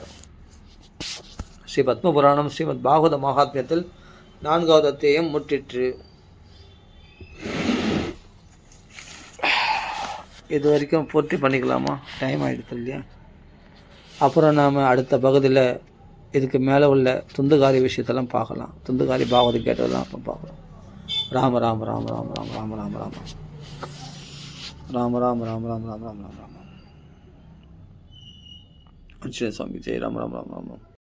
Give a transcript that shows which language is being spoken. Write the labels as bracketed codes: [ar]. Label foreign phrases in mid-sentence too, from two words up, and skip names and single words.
[ta] ஸ்ரீ பத்ம புராணம் ஸ்ரீமத் பாகவத மகாத்மியத்தில் 4வது அத்தியாயம் முற்றிற்று. இது வரைக்கும் பூர்த்தி பண்ணிக்கலாமா? டைம் ஆகிடுது இல்லையா? அப்புறம் நாம் அடுத்த பகுதியில் இதுக்கு மேலே உள்ள துந்துகாரி விஷயத்தெல்லாம் பார்க்கலாம். துந்துகாரி பாகவதம் கேட்டதெல்லாம் அப்போ பார்க்கலாம். ராம ராம ராம ராம ராம ராம ராம ராம ராம ராம ராம ராம ராம ராம ராம ராம ராம ராம. சுவாமி ஜெய் ராம ராம ராம ராம.